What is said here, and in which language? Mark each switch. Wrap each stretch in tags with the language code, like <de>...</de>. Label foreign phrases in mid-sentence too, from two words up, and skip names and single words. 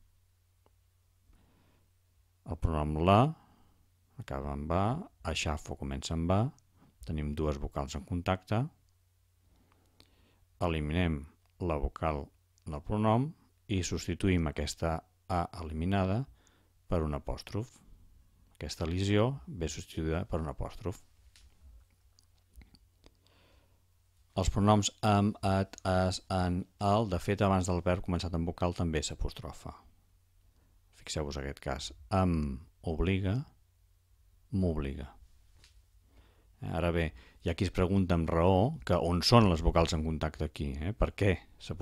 <ca>El pronom la acaba amb va, aixafo comença amb va, tenim dues vocals en contacte, eliminem la vocal del pronom i substituïm aquesta a eliminada per un apòstrof. Aquesta elisió ve substituïda per un apòstrof. Els pronoms am, at, as, an, al, de fet abans del verb començat amb vocal també s'apostrofa. Fixeu-vos aquest cas. Em obliga, m'obliga. Ara bé, hi ha qui es pregunta amb raó que on són les vocals en contacte aquí. Per què s'apostrofa?</ca>